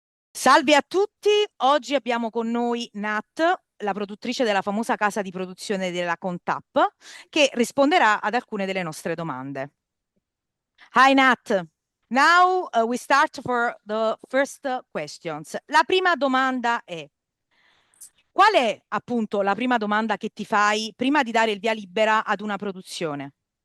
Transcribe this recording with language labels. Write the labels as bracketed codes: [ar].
[it] Salve a tutti, oggi abbiamo con noi Nat, la produttrice della famosa casa di produzione della Contap, che risponderà ad alcune delle nostre domande. [en] Hi Nat, now we start for the first questions. [it] La prima domanda è: qual è appunto la prima domanda che ti fai prima di dare il via libera ad una produzione?